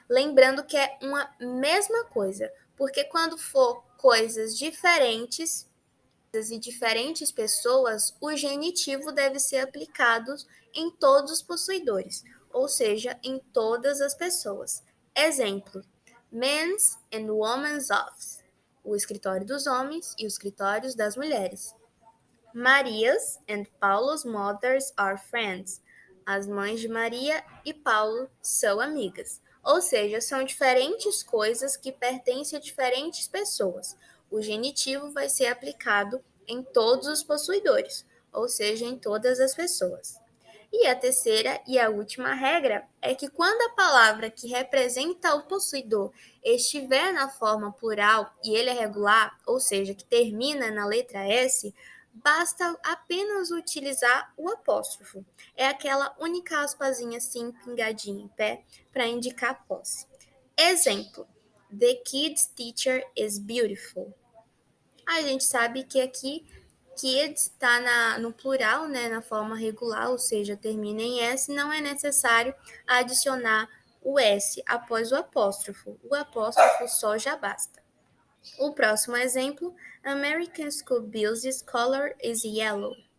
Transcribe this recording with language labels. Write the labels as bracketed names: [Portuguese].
[Portuguese] Lembrando que é uma mesma coisa, porque quando for coisas diferentes e diferentes pessoas, o genitivo deve ser aplicado em todos os possuidores, ou seja, em todas as pessoas. Exemplo: [English] men's and women's office, [Portuguese] o escritório dos homens e os escritórios das mulheres. [English] Maria's and Paulo's mothers are friends. [Portuguese] As mães de Maria e Paulo são amigas. Ou seja, são diferentes coisas que pertencem a diferentes pessoas. O genitivo vai ser aplicado em todos os possuidores, ou seja, em todas as pessoas. E a terceira e a última regra é que quando a palavra que representa o possuidor estiver na forma plural e ele é regular, ou seja, que termina na letra S, basta apenas utilizar o apóstrofo. É aquela única aspazinha assim, pingadinha em pé, para indicar posse. [English] Exemplo: The kid's teacher is beautiful. [Portuguese] A gente sabe que aqui kids está no plural, né, na forma regular, ou seja, termina em S, não é necessário adicionar o S após o apóstrofo. O apóstrofo só já basta. O próximo exemplo: [English] American School Buses color is yellow.